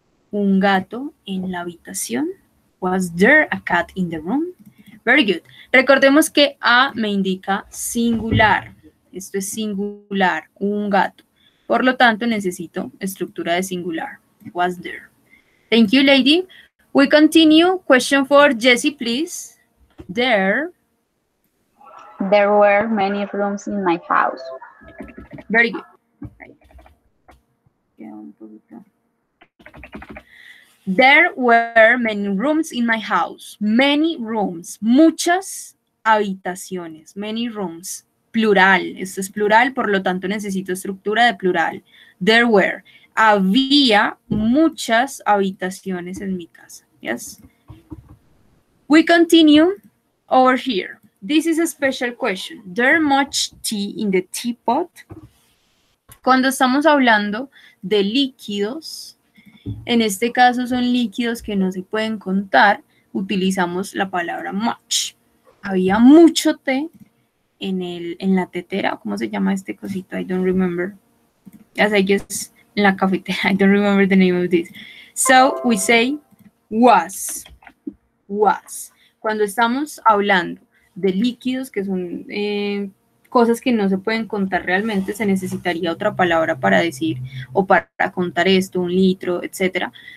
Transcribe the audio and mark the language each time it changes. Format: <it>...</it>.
<es>un gato en la habitación?</es> <en>Was there a cat in the room? Very good.</en> <es>Recordemos que a me indica singular. Esto es singular, un gato. Por lo tanto, necesito estructura de singular.</es> <en>Was there? Thank you, lady. We continue. Question for Jessie, please. There were many rooms in my house. Very good.</en> <es>Queda un poquito.</es> <en>There were many rooms in my house. Many rooms.</en> <es>Muchas habitaciones.</es> <en>Many rooms. Plural.</en> <es>Esto es plural, por lo tanto necesito estructura de plural.</es> <en>There were.</en> <es>Había muchas habitaciones en mi casa.</es> <en>Yes. We continue over here. This is a special question. There much tea in the teapot?</en> <es>Cuando estamos hablando de líquidos, en este caso son líquidos que no se pueden contar, utilizamos la palabra much. Había mucho té en la tetera, ¿cómo se llama este cosito?</es> <en>I don't remember. As I guess</en> <es>en la cafetera,</es> <en>I don't remember the name of this. So we say was.</en> <es>Cuando estamos hablando de líquidos que son cosas que no se pueden contar realmente, se necesitaría otra palabra para decir o para contar esto, un litro, etc.</es>